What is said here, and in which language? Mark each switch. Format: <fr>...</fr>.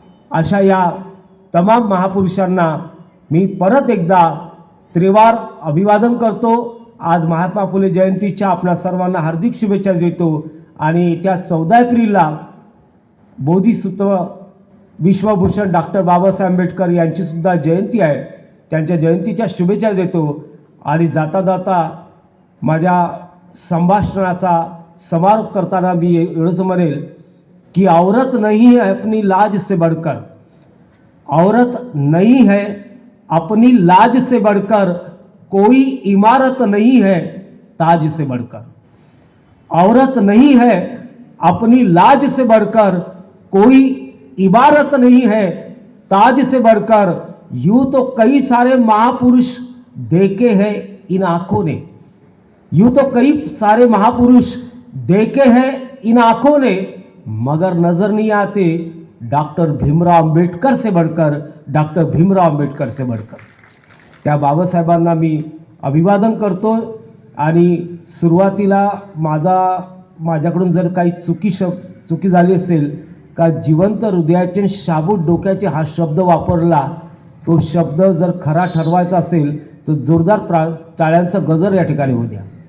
<mr>अशा या तमाम महापुरुषांना मी परत एकदा त्रिवार अभिवादन करतो. आज महात्मा फुले जयंतीच्या आपल्या सर्वांना हार्दिक शुभेच्छा देतो आणि त्या 14 एप्रिलला बोधिसत्व विश्वभूषण डॉक्टर बाबासाहेब आंबेडकर यांची सुद्धा जयंती आहे, त्यांच्या जयंतीच्या शुभेच्छा देतो. आणि जाता जाता माझ्या संभाषणाचा समारोप करताना मी एवढंच म्हणेल की</mr> <hi>औरत नहीं है अपनी लाज से बढ़कर, औरत नहीं है अपनी लाज से बढ़कर, कोई इमारत नहीं है ताज से बढ़कर. औरत नहीं है अपनी लाज से बढ़कर, कोई इबारत नहीं है ताज से बढ़कर. यूं तो कई सारे महापुरुष देखे हैं इन आंखों ने, यूं तो कई सारे महापुरुष देखे हैं इन आंखों ने, मगर नजर नहीं आते डॉक्टर भीमराव आंबेडकर से बढ़कर, डॉक्टर भीमराव आंबेडकर से बढ़कर.</hi> <mr>त्या बाबासाहेबांना मी अभिवादन करतो. आणि सुरुवातीला माझ्याकडून जर काही चुकी झाली असेल का जिवंत हृदयाचे शाबूत डोक्याचे हा शब्द वापरला, तो शब्द जर खरा ठरवायचा असेल तर जोरदार टाळ्यांचं गजर या ठिकाणी होऊ द्या.</mr>